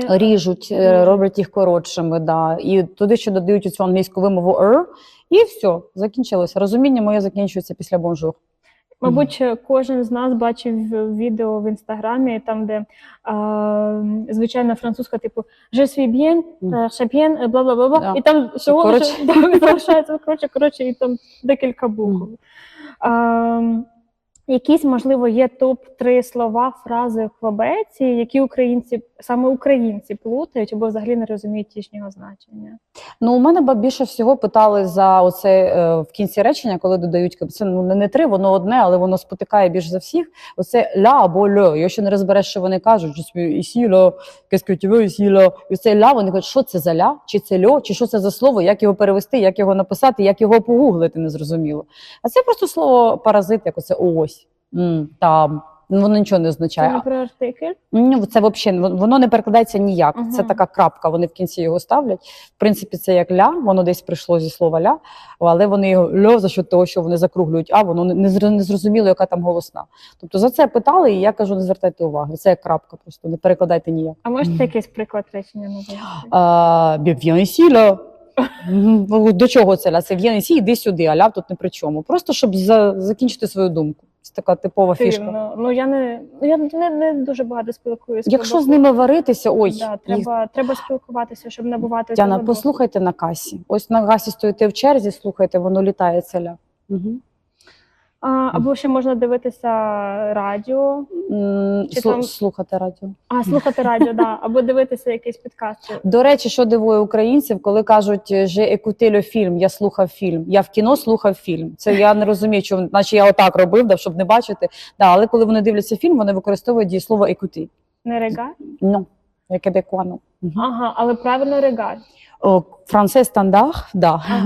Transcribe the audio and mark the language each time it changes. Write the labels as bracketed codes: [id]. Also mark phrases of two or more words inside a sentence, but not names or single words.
[uk] Ріжуть, роблять їх коротшими, да. І туди ще додають цю англійську вимову і все, закінчилося. Розуміння моє закінчується після бонжур. Мабуть, кожен з нас бачив відео в Інстаграмі, там, де звичайна французька, типу [fr] «Je suis bien», «Je bien», [uk] бла-бла-бла, да. І там всього залишається, коротше, і там декілька букв. Якісь, можливо, є топ-3 слова, фрази в квебеці, які саме українці плутають або взагалі не розуміють їхнього значення? Ну, у мене більше всього питали за оце в кінці речення, коли додають це не три, воно одне, але воно спотикає більш за всіх. Оце ля або льо. Якщо не розбереш, що вони кажуть, [fr] ici là, qu'est-ce que tu veux, ici là. [uk] І оце ля, вони кажуть, що це за ля, чи це льо, чи що це за слово, як його перевести, як його написати, як його погуглити, незрозуміло. А це просто слово паразит, як оце ось, там. Воно нічого не означає. Це не про артикль? Ну, це взагалі, воно не перекладається ніяк. Ага. Це така крапка, вони в кінці його ставлять. В принципі, це як ля, воно десь прийшло зі слова ля, але вони його льо [ru] за счет [uk] того, що вони закруглюють, а воно не зрозуміло, яка там голосна. Тобто за це питали, і я кажу, не звертайте уваги. Це як крапка просто, не перекладайте ніяк. А можете якийсь приклад речення навести? [fr] Viens ici, [uk] ля. До чого це ля? Це [fr] viens ici, [uk] іди сюди, а ля тут не при чому. Просто, щоб закінчити свою думку. Це така типова фішка. Дивно. Ну, я не дуже багато спілкуюся. Якщо з ними варитися, ой, Да, треба спілкуватися, щоб набувати Тяна, цього послухайте на касі. Ось на касі стоїте в черзі, слухайте, воно літає ля. Угу. Або ще можна дивитися радіо. Чи там- Слухати радіо. Слухати радіо, да. Або дивитися якийсь підкаст. До речі, що дивує українців, коли кажуть [fr] «j'ai écouté le film», [uk] я слухав фільм. Я в кіно слухав фільм. Це я не розумію, що наче я отак робив, щоб не бачити. Да, але коли вони дивляться фільм, вони використовують дієслово «écouter». Не регар? Ну, québécois, ну. Ага, але правильно регар. [fr] Français standard, да. [uk] Ага.